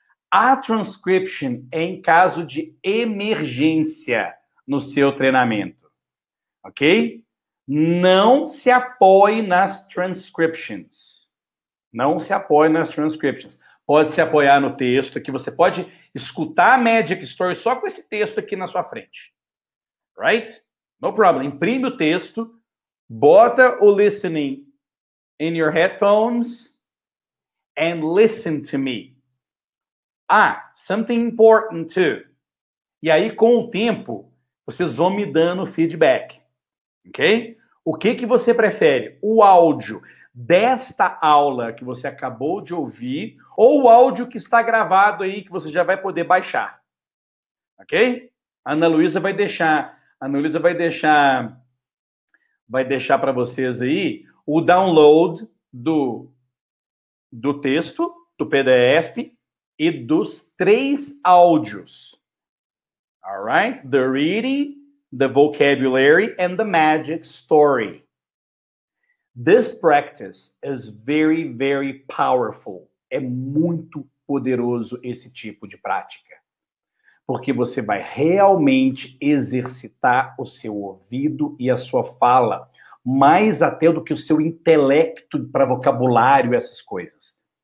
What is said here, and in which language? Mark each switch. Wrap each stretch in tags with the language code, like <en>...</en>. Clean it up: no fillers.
<pt>A transcription é em caso de emergência no seu treinamento. Ok? Não se apoie nas transcriptions. Não se apoie nas transcriptions. Pode se apoiar no texto, que você pode escutar a Magic Story só com esse texto aqui na sua frente.</pt> <en>Right? No problem.</en> <pt>Imprime o texto, bota o</pt> <en>listening in your headphones and listen to me. Something important too.</en> <pt>E aí, com o tempo, vocês vão me dando feedback. Ok? O que você prefere? O áudio desta aula que você acabou de ouvir ou o áudio que está gravado aí que você já vai poder baixar? Ok? A Ana Luísa vai deixar A Nuliza vai deixar para vocês aí o download do texto, do PDF e dos 3 áudios.</pt> <en>All right? The reading, the vocabulary, and the magic story. This practice is very, very powerful.</en> <pt>É muito poderoso esse tipo de prática. Porque você vai realmente exercitar o seu ouvido e a sua fala, mais até do que o seu intelecto para vocabulário e essas coisas.</pt>